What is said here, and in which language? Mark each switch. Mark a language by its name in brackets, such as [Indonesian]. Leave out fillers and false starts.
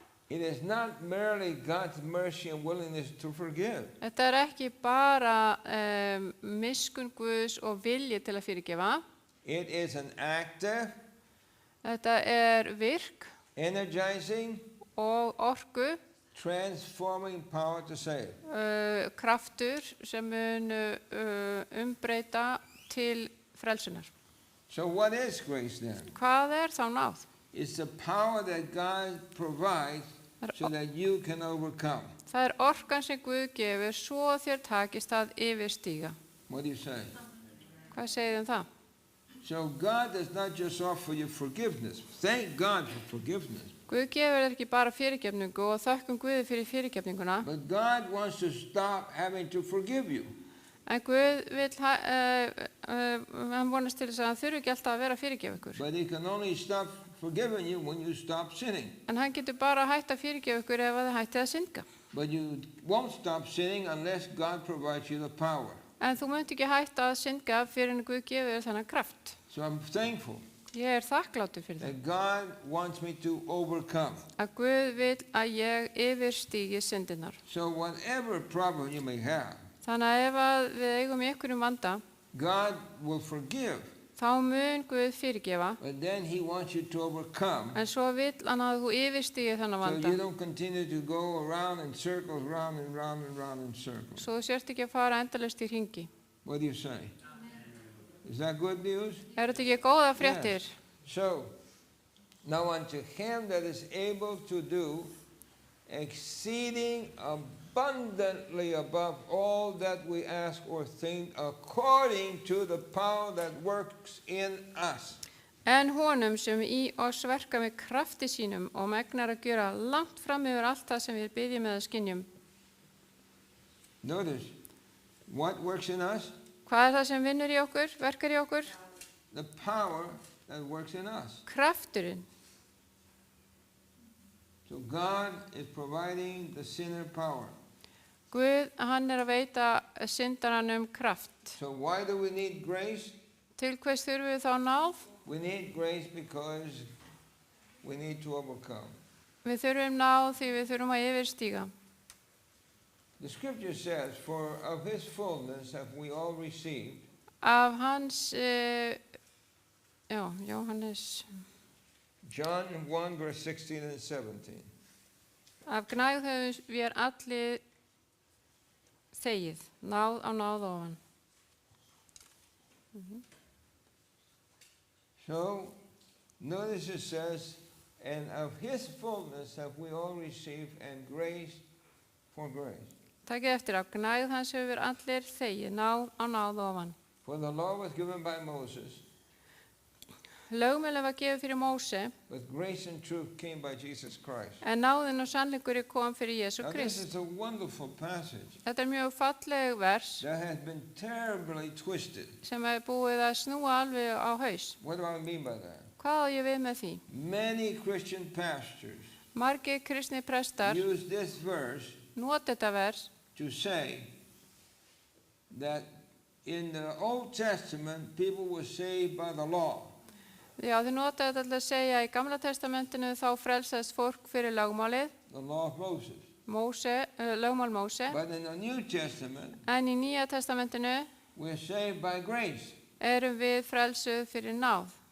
[English] It is not merely God's mercy and willingness to forgive. [Icelandic] Þetta er ekki bara miskunn Guðs og vilji til að fyrirgefa. [English] It is an active, [Icelandic] Þetta er virk [English] energizing, [Icelandic] og orku, [English] transforming power to save. [Icelandic] kraftur sem mun umbreyta til frelsunar. [English] So what is grace then? [Icelandic] Hvað er þá náð? [English] It's the power that God provides so that you can overcome. [Icelandic] Það er orkan sem Guð gefur svo þér takist að yfirstíga. [English] What do you say? [Icelandic] Hvað segir það? [English] So God does not just offer you forgiveness. Thank God for forgiveness. [Icelandic] Guð gefur þér ekki bara fyrirgefningu og þökkum Guði fyrir fyrirgefninguna. [English] But God wants to stop having to forgive you. [Icelandic] En Guð vill, hann vonast til þess að hann þurfi ekki alltaf að vera að fyrirgefa ykkur. [English] But He can only stop forgiving you when you stop sinning. [Icelandic] En hann getur bara hætt að fyrirgefa ykkur ef þið hættið að synga. [English] But you won't stop sinning unless God provides you the power. [Icelandic] En þú munt ekki hætta að synga fyrir en Guð gefur þér þennan kraft. [English] So I'm thankful [Icelandic] Ég er þakkláttur fyrir það. [English] that God wants me to overcome. [Icelandic] Að Guð vill að ég yfirstígi syndirnar. [English] So whatever problem you may have, [Icelandic] Þannig að ef að við eigum í einhverjum vanda, [English] God will forgive. [Icelandic] þá mun Guð fyrirgefa. [English] But then He wants you to overcome. [Icelandic] En svo vill hann að þú yfirstígi þennan [English] So [Icelandic] vanda. [English] you don't continue to go around in circles, round and round and round in circles. [Icelandic] Svo þú sért ekki að fara endalaust í hringi. [English] What do you say? Is that good news? [Icelandic] Er þetta ekki góða fréttir? [English] Yes. So, now unto Him that is able to do exceeding abundantly above all that we ask or think, according to the power that works in us. [Icelandic] En honum sem í oss verka með krafti sínum og megnar að gera langt fram yfir allt það sem við byggjum eða skynjum. [English] Notice, what works in us? [Icelandic] Hvað er það sem vinnur í okkur, verkar í okkur? [English] The power that works in us. [Icelandic] Krafturinn. [English] So God is providing the sinner power. [Icelandic] Guð, hann er að veita syndaranum kraft. [English] So why do we need grace? [Icelandic] Til hvers þurfum við þá náð? [English] We need grace because we need to overcome. [Icelandic] Við þurfum náð því við þurfum að yfirstíga. [English] The scripture says, for of His fullness have we all received. [Icelandic] Af hans, Jóhannes, [English] John 1, verse 16 and 17. [Icelandic] af gnægð höfum við allir þegið, náð á náð ofan. [English] So, notice it says, and of His fullness have we all received, and grace for grace. [Icelandic] Takið eftir, af gnægð hans höfum við allir þegið, náð á náð ofan. [English] For the law was given by Moses, [Icelandic] Lögmálið var gefið fyrir Móse, [English] but grace and truth came by Jesus Christ. [Icelandic] en náðin og sannleikurinn kom fyrir Jesú [English] Now this [Icelandic] Krist. [English] is a wonderful passage [Icelandic] Þetta er mjög falleg vers [English] that has been terribly twisted. [Icelandic] sem er búið að snúa alveg á haus. [English] What do I mean by that? [Icelandic] Hvað á ég við með því? [English] Many Christian pastors [Icelandic] Margir kristni prestar [English] use this verse [Icelandic] nota þetta vers [English] to say that in the Old Testament people were saved by the law. [Icelandic] Já, þið nota þetta til að segja í Gamla testamentinu þá frelsaðist fólk fyrir lögmálið, [English] The law of Moses. [Icelandic] lögmál Móse, [English] But in the New Testament, [Icelandic] en í Nýja testamentinu [English] we're saved by grace. [Icelandic] erum við frelsuð fyrir náð.